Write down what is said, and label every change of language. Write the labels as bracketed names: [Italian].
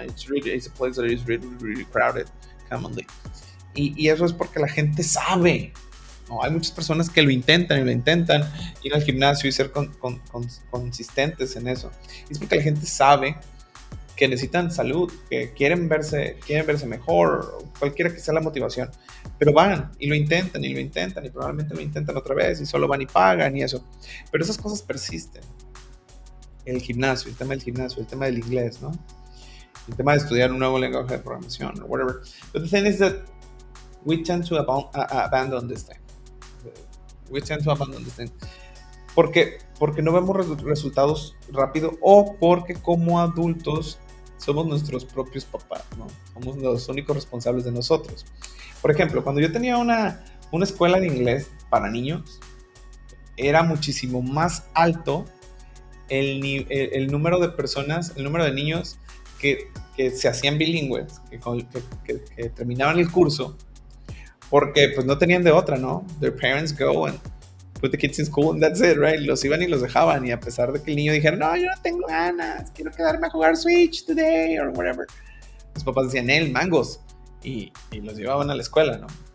[English] It's a place that is really crowded commonly. [Spanish] Y eso es porque la gente sabe, ¿no? Hay muchas personas que lo intentan ir al gimnasio y ser consistentes en eso. Y es porque la gente sabe que necesitan salud, que quieren verse mejor, cualquiera que sea la motivación, pero van y lo intentan y lo intentan y probablemente lo intentan otra vez y solo van y pagan y eso. Pero esas cosas persisten. El gimnasio, el tema del gimnasio, el tema del inglés, ¿no? El tema de estudiar un nuevo lenguaje de programación [English] or whatever. But the thing is that we tend to abandon this thing. We tend to abandon this thing. [Spanish] Porque no vemos resultados rápido o porque como adultos somos nuestros propios papás, ¿no? Somos los únicos responsables de nosotros. Por ejemplo, cuando yo tenía una escuela de inglés para niños, era muchísimo más alto el número de personas, el número de niños que se hacían bilingües, que terminaban el curso, porque pues no tenían de otra, ¿no? [English] Their parents go and put the kids in school and that's it, right? [Spanish] Los iban y los dejaban y a pesar de que el niño dijera, no, yo no tengo ganas, quiero quedarme a jugar Switch [English] today or whatever, [Spanish] los papás decían, mangos, y los llevaban a la escuela, ¿no?